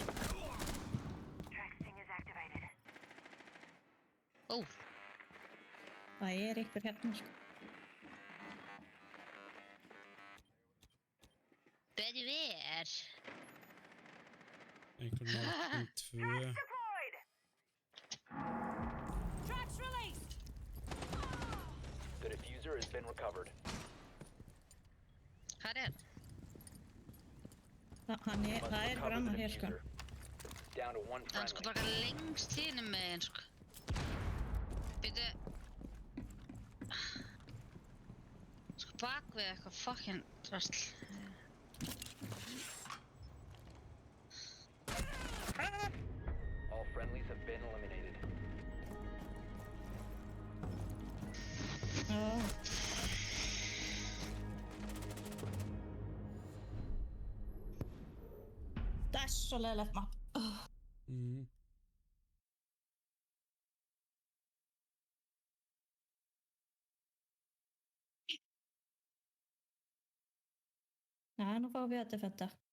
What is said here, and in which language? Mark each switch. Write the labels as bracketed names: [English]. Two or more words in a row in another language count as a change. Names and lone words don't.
[Icelandic] Ó. Það er einhver hérna, sko. Betur ver. Einhver nálgum 2. [English] Tracks released. The diffuser has been recovered. [Icelandic] Hvað er? Það er einhver annar hér, sko. [English] Down to one [Icelandic] Það er sko bara lengst hinum megin, sko. Býtu. Sko bak við eitthvað fucking drasl. [English] All friendlies have been eliminated. [Icelandic] Það er svo leiðilegt mapp. Já, nú fáum við að defenda.